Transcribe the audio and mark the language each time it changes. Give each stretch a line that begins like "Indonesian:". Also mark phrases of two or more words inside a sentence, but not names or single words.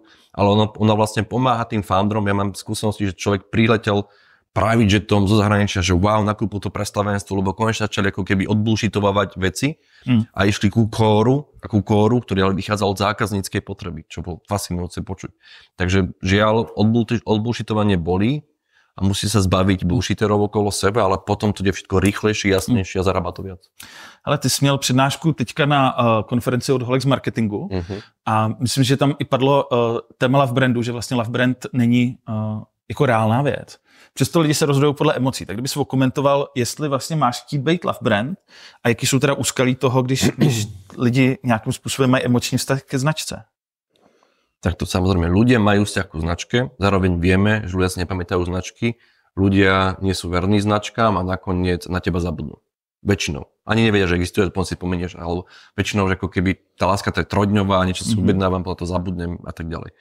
Slovak: Ale ona vlastne pomáha tým founderom. Ja mám skúsenosti, že človek priletel private jetom zo zahraničia, že wow, nakúpil to predstavenstvo, lebo konečne začali ako keby odbullshitovať veci a išli ku kóru, ktorý ale vychádzal od zákazníckej potreby, čo bolo fascinujúce počuť. Takže žiaľ, odbullshitovanie bolí a musí sa zbaviť bullshiterov okolo sebe, ale potom to je všetko rýchlejšie, jasnejšie a zarába to viac.
Czech: Ale ty jsi měl přednášku teďka na konferenci od Holex Marketingu a myslím, že tam i padlo téma
English: Love Brandu,
Czech: že vlastně
English: Love Brand
Czech: není jako reálná věc. Přesto lidi se rozhodují podle emocí. Tak kdyby si okomentoval, jestli vlastně máš chtít být
English: Love Brand
Czech: a jaký jsou teda úskalí toho, když lidi nějakým způsobem mají emoční vztah ke značce.
Slovak: Tak to samozrejme, ľudia majú vzťah ku značke, zároveň vieme, že ľudia si nepamätajú značky, ľudia nie sú verní značkám a nakoniec na teba zabudnú. Väčšinou. Ani nevedia, že existuje, potom si pomenieš, alebo väčšinou, že ako keby tá láska to je trojdňová, niečo si objednávam, potom to zabudnem a tak ďalej.